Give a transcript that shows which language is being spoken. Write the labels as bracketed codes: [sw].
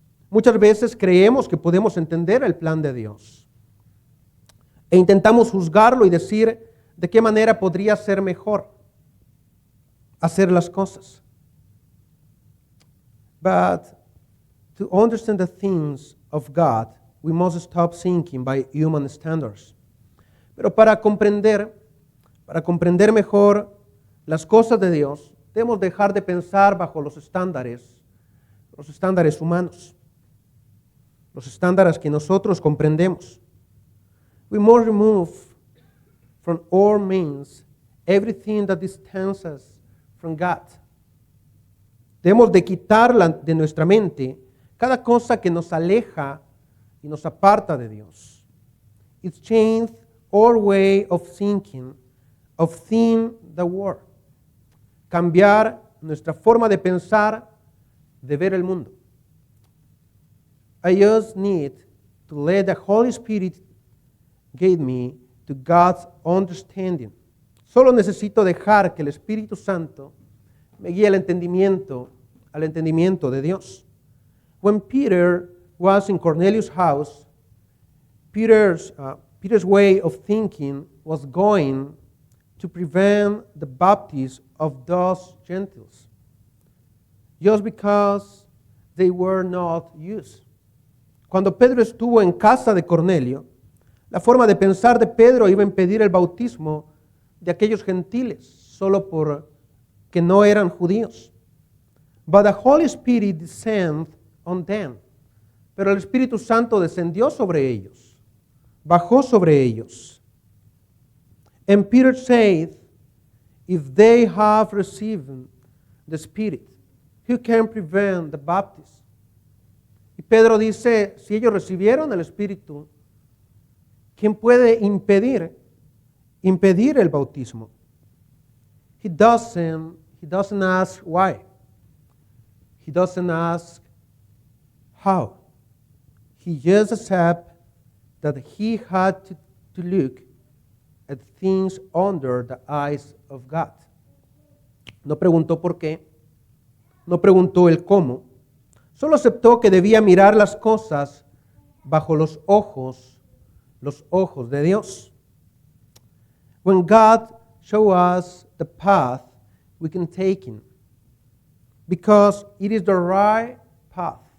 [es] Muchas veces creemos que podemos entender el plan de Dios e intentamos juzgarlo y decir de qué manera podría ser mejor hacer las cosas. [en] But to understand the things of God, we must stop thinking by human standards. [es] Pero para comprender mejor las cosas de Dios, debemos dejar de pensar bajo los estándares humanos, los estándares que nosotros comprendemos. [en] We must remove from our minds everything that distances us from God. [es] Debemos de quitar de nuestra mente cada cosa que nos aleja y nos aparta de Dios. [en] It's changed our way of thinking, of seeing the world. [es] Cambiar nuestra forma de pensar, de ver el mundo. [en] I just need to let the Holy Spirit guide me to God's understanding. [es] Solo necesito dejar que el Espíritu Santo me guíe al entendimiento de Dios. [en] When Peter was in Cornelius' house, Peter's way of thinking was going to prevent the baptism of those Gentiles, just because they were not used. [es] Cuando Pedro estuvo en casa de Cornelio, la forma de pensar de Pedro iba a impedir el bautismo de aquellos gentiles, solo porque no eran judíos. [en] But the Holy Spirit descended on them. [es] Pero el Espíritu Santo descendió sobre ellos, bajó sobre ellos. [en] And Peter said, if they have received the Spirit, who can prevent the baptism? [es] Y Pedro dice, si ellos recibieron el Espíritu, ¿quién puede impedir el bautismo? [en] He doesn't ask why. He doesn't ask how. He just accepts that he had to look at things under the eyes of God. [es] No preguntó por qué, no preguntó el cómo, solo aceptó que debía mirar las cosas bajo los ojos de Dios. [en] When God shows us the path, we can take it, because it is the right path.